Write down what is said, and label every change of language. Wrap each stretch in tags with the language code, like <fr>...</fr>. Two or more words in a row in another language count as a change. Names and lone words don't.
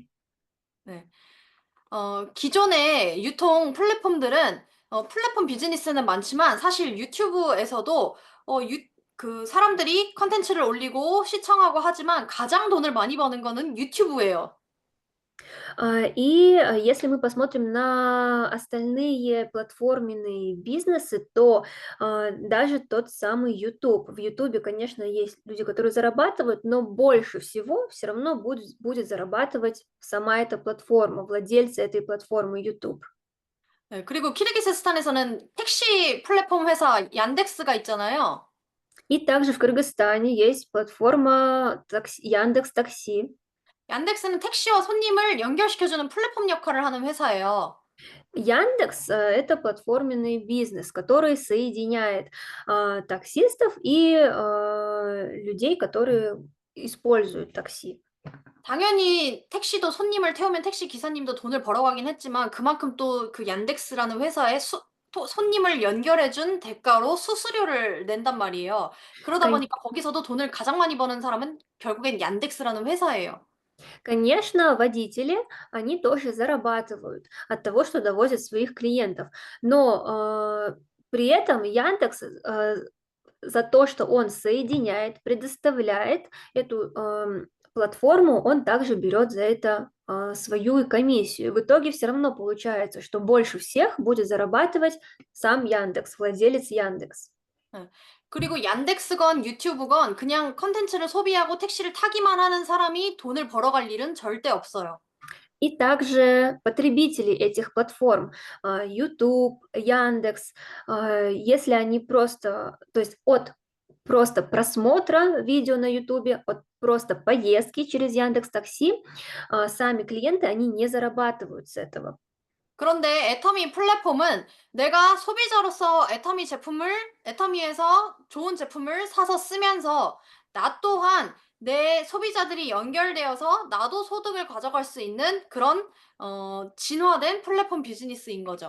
<ko>네. 기존의 유통 플랫폼들은 플랫폼 비즈니스는 많지만 사실 유튜브에서도 어 유 그 사람들이 콘텐츠를 올리고 시청하고 하지만 가장 돈을 많이 버는 거는 유튜브예요.</ko> <ru>Если мы посмотрим на остальные платформенные бизнесы, то, даже тот самый YouTube. В "Ютубе", конечно, есть люди, которые зарабатывают, но больше всего все равно будет зарабатывать сама эта платформа, владельцы этой платформы YouTube.</ru> <ko>네, 그리고 키르기스스탄에서는 택시 플랫폼 회사 얀덱스가 있잖아요.</ko> <ru>И также в Кыргызстане есть платформа "Яндекс Такси".</ru> <ko>얀덱스는 택시와 손님을 연결시켜 주는 플랫폼 역할을 하는 회사예요.</ko> <ru>Яндекс, это платформенный бизнес, который соединяет, таксистов и, людей, которые используют такси.</ru> <ko>당연히 택시도 손님을 태우면 택시 기사님도 돈을 벌어가긴 했지만 그만큼 또 그 얀덱스라는 회사에 손님을 연결해 준 대가로 수수료를 낸단 말이에요. 그러다</ko> <ru>Кон</ru> <ko>보니까 거기서도 돈을 가장 많이 버는 사람은 결국엔 얀덱스라는 회사예요.</ko> <ru>Конечно, водители, они тоже зарабатывают от того, что довозят своих клиентов, но, при этом Яндекс, за то, что он соединяет, предоставляет эту, платформу, он также берет за это, свою комиссию. В итоге все равно получается, что больше всех будет зарабатывать сам Яндекс, владелец Яндекс.</ru> <ko>예. 그리고 얀덱스건 유튜브건 그냥 콘텐츠를 소비하고 택시를 타기만 하는 사람이 돈을 벌어갈 일은 절대 없어요.</ko> <ru>И также потребители этих платформ, YouTube, Яндекс, если они просто, то есть от просто просмотра видео на "Ютубе", от просто поездки через Яндекс Такси, сами клиенты, они не зарабатывают с этого.</ru> <ko>그런데 애터미 플랫폼은 내가 소비자로서 애터미에서 좋은 제품을 사서 쓰면서 나 또한 내 소비자들이 연결되어서 나도 소득을 가져갈 수 있는 그런 진화된 플랫폼 비즈니스인 거죠.</ko>